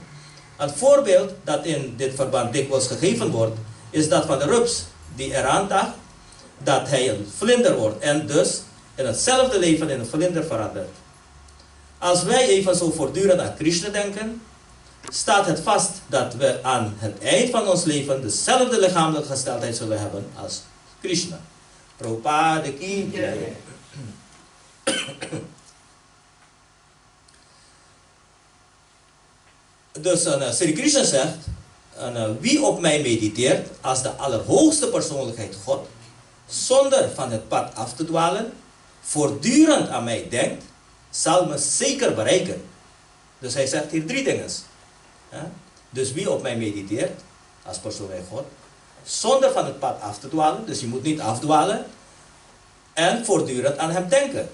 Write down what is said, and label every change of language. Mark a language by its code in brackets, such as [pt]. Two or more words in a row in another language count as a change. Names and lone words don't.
[nl] Een voorbeeld dat in dit verband dikwijls gegeven wordt, is dat van de rups die eraan dacht dat hij een vlinder wordt en dus in hetzelfde leven in een vlinder verandert. Als wij evenzo voortdurend aan Krishna denken, staat het vast dat we aan het eind van ons leven dezelfde lichamelijke gesteldheid zullen hebben als Krishna. [hi] प्रभुपाद की जय. [nl] Dus Sri Krishna zegt, wie op mij mediteert als de allerhoogste persoonlijkheid God, zonder van het pad af te dwalen, voortdurend aan mij denkt, zal me zeker bereiken. Dus hij zegt hier 3 dingen. Dus wie op mij mediteert als persoonlijkheid God, zonder van het pad af te dwalen, dus je moet niet afdwalen, en voortdurend aan hem denken.